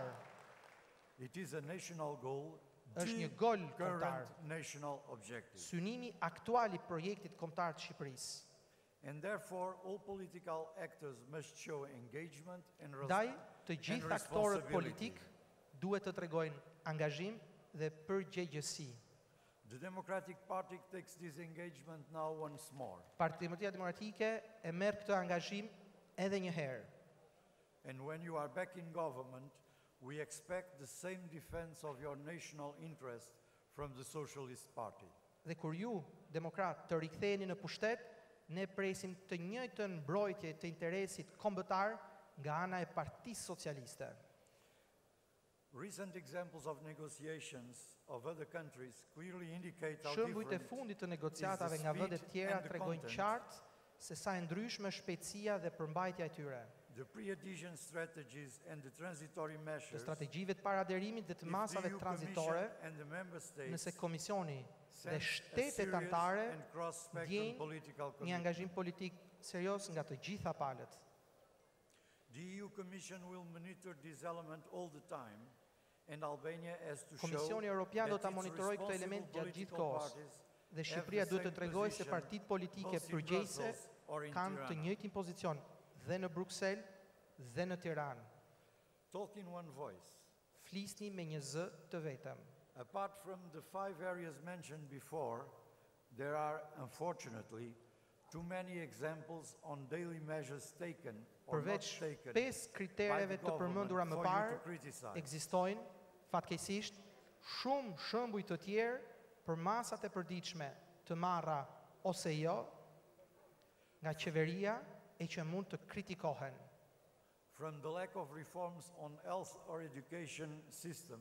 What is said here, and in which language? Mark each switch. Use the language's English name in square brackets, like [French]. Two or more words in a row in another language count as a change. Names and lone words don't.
[English] It is a national goal. [Albanian] është [English] the [Albanian] një gol [English] current [Albanian] kombëtar. [English] national objective. [Albanian] Synimi aktual i projektit kombëtar të Shqipërisë. [English] And therefore, all political actors must show engagement and [Albanian] Ndaj, të [English] and [Albanian] gjithë aktorët [English] responsibility. [Albanian] politik duhet të tregojnë angazhim dhe përgjegjësi. [English] The Democratic Party takes this engagement now once more. [Albanian] Partia Demokratike e merr këtë angazhim edhe një herë. [English] And when you are back in government, we expect the same defense of your national interest from the Socialist Party. [Albanian] Dhe kur ju, demokrat, të riktheheni në pushtet, ne presim të njëjtën mbrojtje të interesit kombëtar nga ana e Partisë Socialiste. [English] Recent examples of negotiations of other countries clearly indicate how [Albanian] Shembujt e [English] different [Albanian] fundit të negociatave nga vendet tjera tregojnë qartë se sa e ndryshme shpejtësia dhe përmbajtja e tyre. [English] the pre-adhesion strategies and the transitory [Albanian] Të [English] measures [Albanian] strategjive të paraderimit dhe të [English] if [Albanian] masave [English] the EU [Albanian] tranzitore, [English] Commission and the member states [Albanian] nëse Komisioni dhe [English] sense a [Albanian] shtetet [English] serious [Albanian] anëtare [English] and cross-spectrum [Albanian] ndjejnë [English] political [Albanian] një [English] commitment. [Albanian] angazhim politik serioz nga të gjitha palët. [English] The EU Commission will monitor this element all the time, and Albania has to show [Albanian] Komisioni Evropian do [English] that [Albanian] ta [English] its [Albanian] monitorojë këtë element [English] responsible [Albanian] gjatë gjithë [English] political [Albanian] kohës. [English] parties [Albanian] Dhe [English] have [Albanian] Shqipëria [English] the [Albanian] duhet të [English] same [Albanian] tregojë se [English] position [Albanian] partitë politike [English] both in [Albanian] përgjegjëse [English] Brussels or in [Albanian] kanë të [English] Tirana. [Albanian] njëjtin pozicion dhe në Bruksel dhe në Tiranë. [English] Talk in one voice. [Albanian] Flisni me një zë të vetëm. [English] Apart from the 5 areas mentioned before, there are, unfortunately, too many examples on daily measures taken or not [Albanian] Përveç [English] taken [Albanian] 5 [English] by the [Albanian] kritereve të përmendura [English] government [Albanian] më [English] for you [Albanian] parë, [English] to criticize. [Albanian] ekzistojnë fatkeqësisht shumë shembuj të tjerë për masat e përditshme të marra ose jo nga qeveria e që mund të kritikohen. [English] From the lack of reforms on health or education system,